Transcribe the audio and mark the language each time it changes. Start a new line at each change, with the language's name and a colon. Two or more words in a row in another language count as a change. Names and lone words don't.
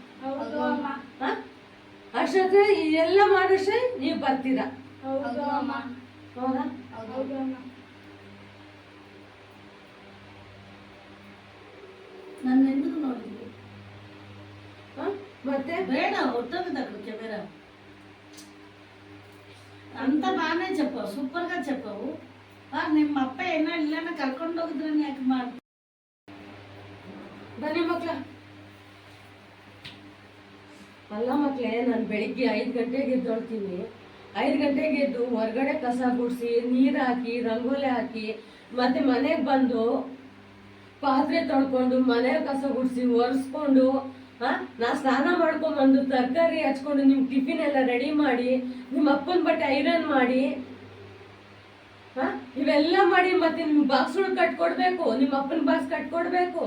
Kannada: ಅಷ್ಟೊತ್ತೆ ಇದೆಲ್ಲ ಮಾಡೋಷ್ಟೇ ನೀವು ಬರ್ತೀರಾ? ಹೌದಾ? ನನ್ನ ఎందుకు ನೋಡಿದ್ವಿ? ಮತ್ತೆ
Telugu: ಬೇಡ ఒట్టదు కెమెరా అంత బాగానే చెప్పావు, సూపర్ గా చెప్పావు.
Kannada: ನಿಮ್ಮ ಅಪ್ಪ ಏನೋ ಇಲ್ಲನ ಕರ್ಕೊಂಡು ಹೋಗಿದ್ರೆ ಯಾಕೆ ಮಾಡಿ? ಬನ್ನಿ ಮಕ್ಳ. ಅಲ್ಲ ಮಕ್ಳೇ, ನಾನು ಬೆಳಿಗ್ಗೆ 5 ಗಂಟೆಗೆ ಎದ್ದೊಳ್ತೀನಿ. 5 ಗಂಟೆಗೆ ಎದ್ದು ಹೊರಗಡೆ ಕಸ ಗುಡಿಸಿ ನೀರು ಹಾಕಿ ರಂಗೋಲಿ ಹಾಕಿ ಮತ್ತೆ ಮನೆಗೆ ಬಂದು ಪಾತ್ರೆ ತೊಳ್ಕೊಂಡು ಮನೆ ಕಸ ಗುಡಿಸಿ ಒರೆಸ್ಕೊಂಡು ನಾ ಸ್ನಾನ ಮಾಡ್ಕೊಂಡ್ಬಂದು ತರಕಾರಿ ಹಚ್ಕೊಂಡು ನಿಮ್ಮ ಟಿಫಿನ್ ಎಲ್ಲ ರೆಡಿ ಮಾಡಿ ನಿಮ್ಮ ಅಪ್ಪನ ಬಟ್ಟೆ ಐರನ್ ಮಾಡಿ ಇವೆಲ್ಲ ಮಾಡಿ ಮತ್ತೆ ನಿಮ್ ಬಾಕ್ಸ್ಗಳು ಕಟ್ಕೊಡ್ಬೇಕು, ನಿಮ್ಮ ಅಪ್ಪನ ಬಾಕ್ಸ್ ಕಟ್ಕೊಡ್ಬೇಕು.